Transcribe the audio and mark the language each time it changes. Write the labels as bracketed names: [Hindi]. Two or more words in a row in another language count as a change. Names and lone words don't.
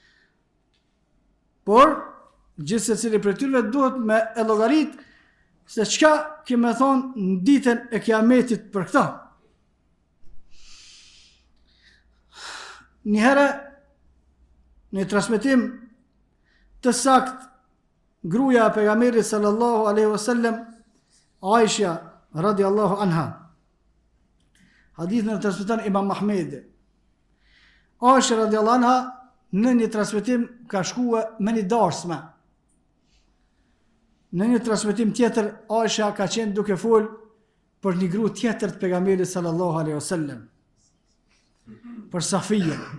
[Albanian] Por gjithë se cili për tyre duhet me e llogarit se çka keme thonë në ditën e kiametit për këta. Njëherë, në transmetim të sakt, gruaja e pejgamberit [Arabic] صلى الله عليه وسلم, [Albanian] Aisha [Arabic] رضي الله عنها, [Albanian] hadithin e transmeton Imam Ahmedi. Aisha [Arabic] رضي الله عنها [Albanian] në një transmetim ka shkua me një darsme. Në një transmetim tjetër, Aisha ka qenë duke fol për një gru tjetër të pejgamberit [Arabic] صلى الله عليه وسلم, [Albanian] për Safijen.